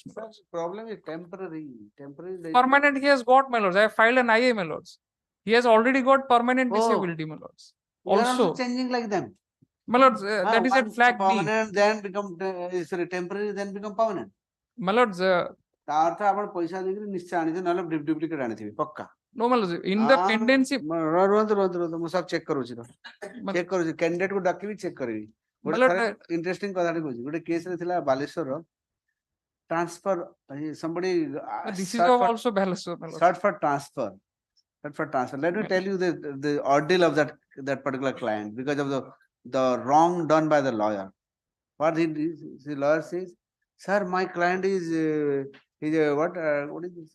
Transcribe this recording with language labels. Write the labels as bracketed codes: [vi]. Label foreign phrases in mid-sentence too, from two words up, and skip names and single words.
[en] sir, problem is temporary there is- Permanent he has got, my lords. I have filed an IA, my lords. He has already got permanent Oh. disability, my lords. We are Also, changing like them. my lords, that is at Once flag B. permanent then become sorry temporary then become permanent. My lords, [or] ତା ଅର୍ଥ ଆପଣ ପଇସା ଦେଇକିରି ନିଶ୍ଚୟ ଆଣିଥିବେ ନହେଲେ ଡୁପ୍ଲିକେଟ ଆଣିଥିବେ ପକ୍କା [en] no, my lords, in the pendency. [or] ରୁହନ୍ତୁ ମୁଁ ସବୁ ଚେକ୍ କରୁଛି ଚେକ୍ କରୁଛି କ୍ୟାଣ୍ଡିଡେଟ କୁ ଡାକିବି ଚେକ୍ କରିବି ଗୋଟେ [en] Lord, [or] ଥରେ ଇଣ୍ଟରେଷ୍ଟିଂ କଥାଟେ କହୁଛି ଗୋଟେ କେସ ରେ ଥିଲା ବାଲେଶ୍ୱର [en] transfer somebody This is also balance, my lords. sought for transfer let me tell you the ordeal of that particular client because of the wrong done by the lawyer. What the lawyer says, sir, my client is what is this?